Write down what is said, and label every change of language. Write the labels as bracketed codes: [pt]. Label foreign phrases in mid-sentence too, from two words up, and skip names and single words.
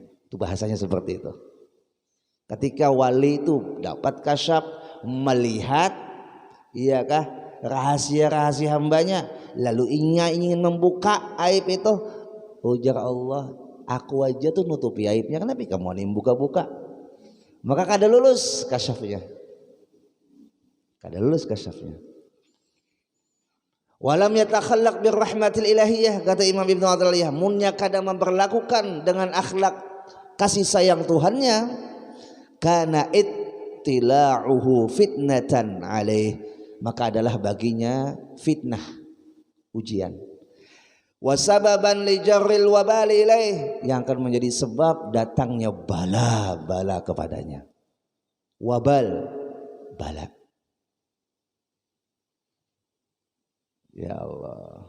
[id] Itu bahasanya seperti itu. Ketika wali itu dapat kasyaf, melihat, iyakah, rahasia-rahasia hambanya, lalu ingin membuka aib itu, ujar Allah, aku aja tuh nutupi aibnya, kenapa kamu mau buka-buka? [bjn] Maka kada lulus kasyafnya, kada lulus kasyafnya. [ar] ولم يتخلق بالرحمة الإلهية, [bjn] kata Imam Ibnu Athaillah, munnya kada memperlakukan dengan akhlak kasih sayang Tuhannya, [ar] كان اطلاعه فتنة عليه, [id] maka adalah baginya fitnah, ujian. [ar] وسببا لجر الوبال إليه, [id] yang akan menjadi sebab datangnya bala-bala kepadanya. Wabal, bala. Ya Allah.